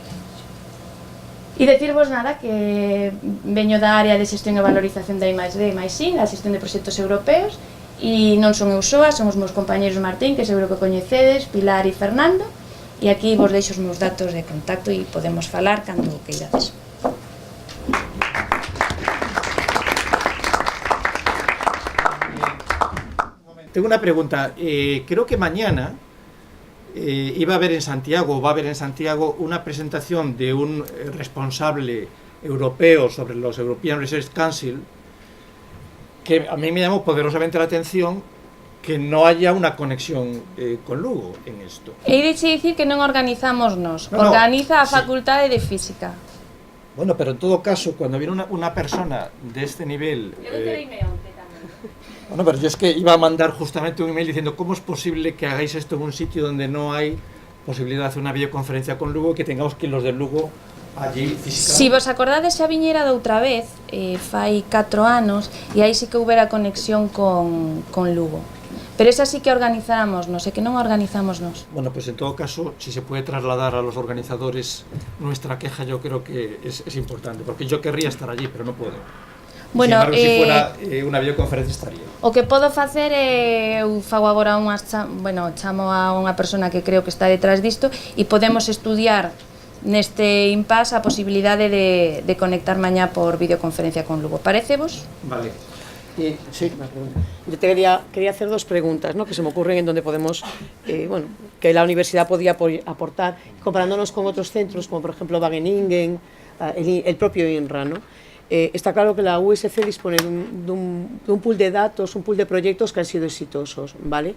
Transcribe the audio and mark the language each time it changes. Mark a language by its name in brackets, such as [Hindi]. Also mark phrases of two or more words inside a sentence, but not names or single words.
[Galician] E decirvos nada que veño da área de xestión e valorización da I+D e I+I, a xestión de proxectos europeos, e non son eu soa, son os meus compañeros Martín, que seguro que coñecedes, Pilar e Fernando, e aquí vos deixo os meus datos de contacto e podemos falar cando queirades. [Spanish] Tengo una pregunta. Creo que mañana iba a haber en Santiago, va a haber en Santiago una presentación de un responsable europeo sobre los European Research Council, que a mí me llamó poderosamente la atención que no haya una conexión con Lugo en esto. [Galician] E ireche dicir que non organizamos nos, organiza a Facultade de Física. [Spanish] Bueno, pero en todo caso, cuando viene una persona de este nivel... Bueno, pero yo es que iba a mandar justamente un email diciendo ¿cómo es posible que hagáis esto en un sitio donde no hay posibilidad de hacer una videoconferencia con Lugo y que tengamos que ir los de Lugo allí físicamente? [Galician] Si vos acordades xa viñera de outra vez, fai 4 anos, e aí sí que houbera conexión con Lugo. Pero esa sí que organizáramos, non sei que non organizamos nos. [Spanish] Bueno, pues en todo caso, si se puede trasladar a los organizadores nuestra queja, yo creo que es importante, porque yo querría estar allí, pero no puedo. Bueno, sin embargo, si fuera una videoconferencia estaría. [Galician] O que podo facer é, eu fago agora chamo a unha persona que creo que está detrás disto e podemos estudiar neste impasse a posibilidade de conectar mañá por videoconferencia con Lugo. Parecevos? Vale. [Spanish] Sí, yo te quería hacer 2 preguntas, ¿no?, que se me ocurren en donde podemos, que la universidad podía aportar, comparándonos con otros centros, como por ejemplo Wageningen, el propio INRA, ¿no? Está claro que la USC dispone de un pool de datos, un pool de proyectos que han sido exitosos, ¿vale?